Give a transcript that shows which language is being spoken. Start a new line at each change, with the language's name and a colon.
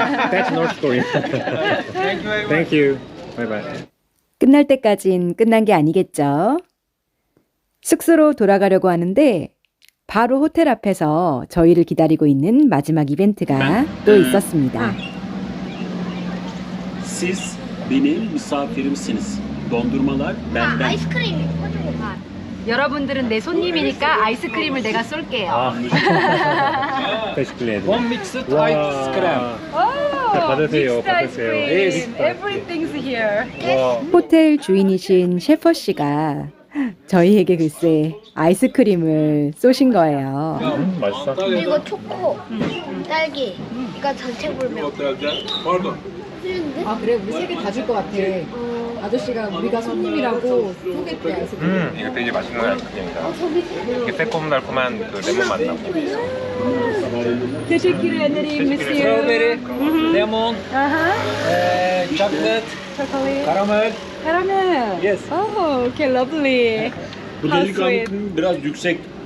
English: That's North Korea. Thank you very much. Thank you. Bye bye.
Korean: 끝날 때까진 끝난 게 아니겠죠? 숙소로 돌아가려고 하는데 바로 호텔 앞에서 저희를 기다리고 있는 마지막 이벤트가 또 있었습니다.
Turkish: Siz benim misafirimsiniz. Dondurmalar benden.
Korean: 아이스크림이 여러분들은 내 손님이니까 아이스크림을 내가 쏠게요.
English: Basically. One mixed Wow. ice cream.
Korean: 받으세요, 받으세요.
English: Everything's here.
Korean: 와, 호텔 주인이신 셰퍼 씨가 저희에게 글쎄 아이스크림을 쏘신 거예요. 맛있어? 그리고 초코, 딸기. 이거 전체 불명. 아 그래 우리 세 개 다 줄 것 같아. 아저씨가 우리가 손님이라고 쏘겠대 아이스크림. 이거 되게 맛있는 아이스크림이다. 이렇게 새콤달콤한 그 레몬 맛 나고.
Turkish: Teşekkür ederim monsieur.
English: Lemon, chocolate, Chocolate.
Turkish: karamel.
English: Caramel. Yes. Oh, okay, lovely.
Turkish: Bu
English: How
Turkish: delikanlı biraz yüksek.